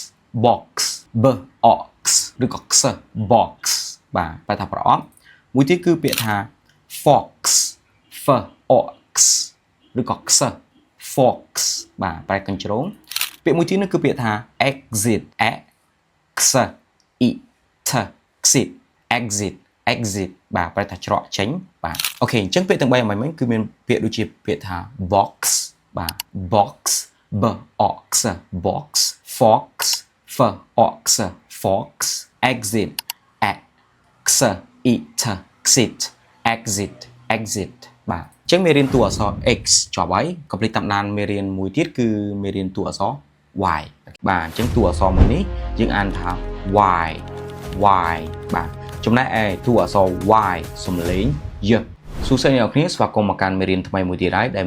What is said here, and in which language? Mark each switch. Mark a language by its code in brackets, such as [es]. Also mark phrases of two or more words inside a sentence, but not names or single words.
[km] box ឬក៏ខ្ស box បាទបែរថាប្រអប់មួយទៀតគឺពាក្យថា [en] fox fox [km] ឬក៏ខ្ស fox បាទប្រែកញ្ជ្រោងពាក្យមួយទៀតនោះគឺពាក្យថា exit exit បាទប្រែថាច្រកចេញបាទអូខេអញ្ចឹងពាក្យទាំង3អំបញ្ញគឺមានពាក្យដូចជាពាក្យថា box បាទ [en] box box fox fox exit [km] exit បាទអញ្ចឹងមេរៀនតួអក្សរ X ចប់ហើយ complete តាមដានមេរៀនមួយទៀតគឺមេរៀនតួអក្សរ Y បាទអញ្ចឹងតួអក្សរមួយនេះយើងអានថា Y បាទចំណែកឯតួអក្សរ Y សំឡេងយសួស្តីអ្នកនរគ្នាស្វាគមន៍មកកាន់មេរៀនថ្មីមួយទៀតហើយដែល